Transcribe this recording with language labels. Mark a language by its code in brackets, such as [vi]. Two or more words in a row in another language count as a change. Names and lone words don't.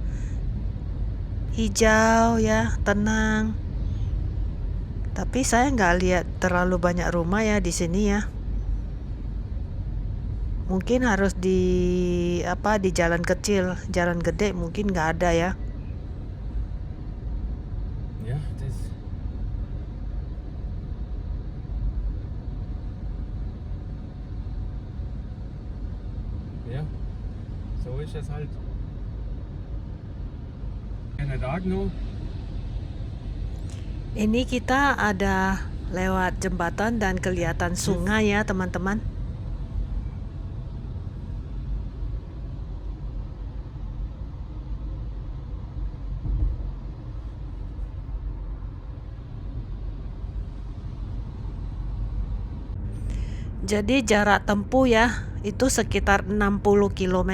[id] Hijau ya, tenang. Tapi saya nggak lihat terlalu banyak rumah ya di sini ya. Mungkin harus di jalan kecil, jalan gede mungkin nggak ada ya. [de] Ja, das. Ja, so ist das halt. Einen Tag noch. [id] Ini kita ada lewat jembatan dan kelihatan sungai ya teman-teman. Jadi jarak tempuh ya itu sekitar 60 km.